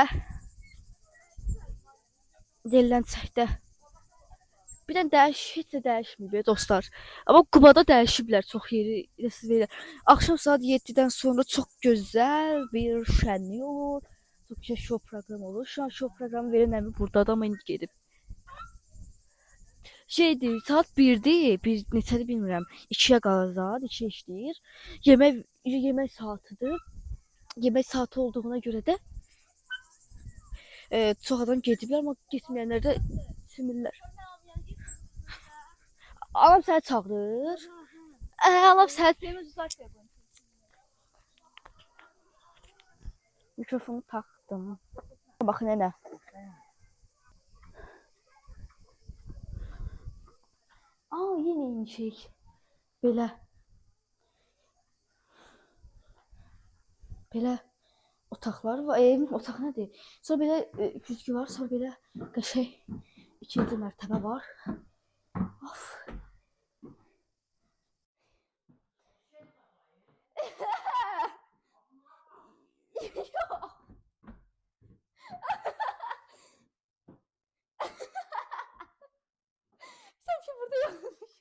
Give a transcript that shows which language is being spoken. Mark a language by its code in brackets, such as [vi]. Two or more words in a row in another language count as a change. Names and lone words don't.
[az] Deyilən çəkdə. Bir də heç də dəyişməyib dostlar. Amma Qubada dəyişiblər çox yeri siz verirlər. Axşam saat 7-dən sonra çox gözəl bir şənlik olur. Çox gözəl show proqramı olur. Şu an show proqramı verən əmi burdadır amma indi gedib. Şeydir, saat 1-dir, bir neçədir bilmirəm. 2-yə qalır saat, 2 işləyir. Yemək saatidir. Yemək saati olduğuna görə də çox adam gediblər, amma getməyənlər də simirlər. Anam səni çağırır. Anam səni... [tr] Mikrofonu taktım. Bakın nene. Aa yine aynı şey. [az] Belə. Belə otaqlar var. Evin otaq nədir? Sonra belə güzgü var. Sonra belə qəşəng ikinci mərtəbə var. Of. Sanki burada yanlış.